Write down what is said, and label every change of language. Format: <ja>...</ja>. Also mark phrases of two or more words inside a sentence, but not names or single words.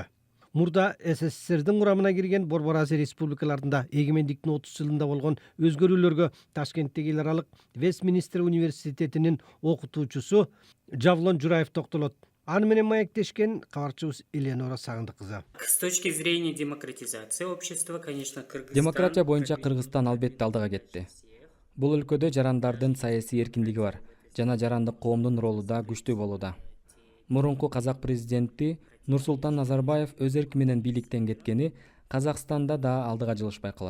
<ky>Мурда СССРдин курамына кирген Борбор Азия республикаларында эгемендиктин 30 жылында болгон өзгөрүүлөргө Ташкенттеги эл аралык Вестминстер университетинин окутуучусу Жавлон Жураев токтолот. Аны менен маектешкен кабарчыбыз Эленора Сагындык кызы.</ky> <ru>С точки зрения демократизации общества, конечно,</ru> <ky>Кыргызстан... Демократия боюнча Кыргызстан албетте алдыга кетти. Бул өлкөдө жарандардын саясий эркиндиги бар жана жарандык коомдун ролу да күчтүү болууда. Мурунку казак президенти Нурсултан Назарбаев өз эрки менен бийликтен кеткени Казакстанда да алдыга жылыш байкалат.</ky>